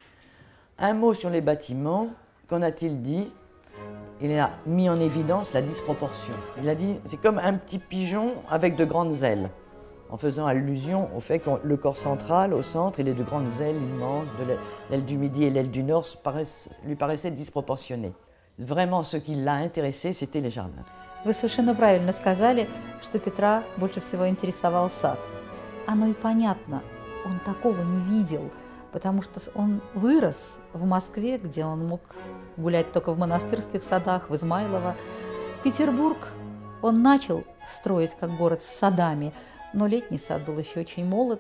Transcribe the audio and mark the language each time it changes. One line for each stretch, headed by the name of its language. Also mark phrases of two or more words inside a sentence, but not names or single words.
French: Un mot sur les bâtiments, qu'en a-t-il dit? Il a mis en évidence la disproportion. Il a dit, c'est comme un petit pigeon avec de grandes ailes, en faisant allusion au fait que le corps central, au centre, il est de grandes ailes immenses, l'aile du Midi et l'aile du Nord lui paraissaient disproportionnées. Vraiment, ce qui l'a intéressé, c'était les jardins.
Russian: Вы совершенно правильно сказали, что Петра больше всего интересовал сад. Оно и понятно, он такого не видел, потому что он вырос в Москве, где он мог гулять только в монастырских садах, в Измайлово. Петербург он начал строить как город с садами, но летний сад был еще очень молод.